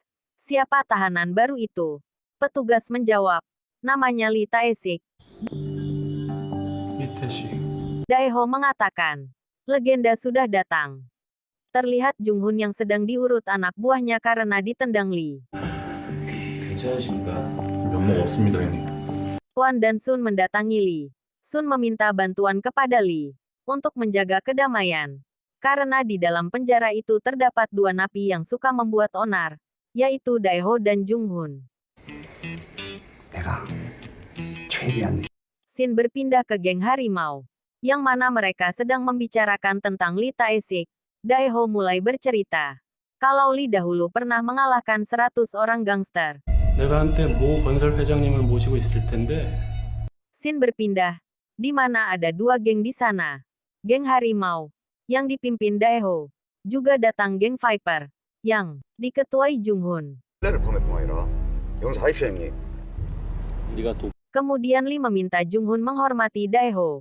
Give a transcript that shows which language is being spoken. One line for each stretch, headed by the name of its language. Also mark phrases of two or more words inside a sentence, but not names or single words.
Indonesian: Siapa tahanan baru itu? Petugas menjawab, namanya Lee Tae-sik.
Korean: 이태식.
Indonesian: Daeho mengatakan, legenda sudah datang. Terlihat Junghun yang sedang diurut anak buahnya karena ditendang Lee.
Korean: 괜찮으십니까? 면목 없습니다, 형님.
Indonesian: Kwon dan Sun mendatangi Lee. Sun meminta bantuan kepada Lee untuk menjaga kedamaian. Karena di dalam penjara itu terdapat dua napi yang suka membuat onar, yaitu Daeho dan Junghun. Scene berpindah ke geng Harimau, yang mana mereka sedang membicarakan tentang Lee Tae-sik. Daeho mulai bercerita, kalau Lee dahulu pernah mengalahkan 100 orang gangster.
Korean: 내가 한때 모 건설 회장님을 모시고 있을 텐데
Indonesian: Scene berpindah, di mana ada dua geng di sana. Geng Harimau, yang dipimpin Daeho. Juga datang geng Viper, yang diketuai Junghun. Kemudian Lee meminta Junghun menghormati Daeho.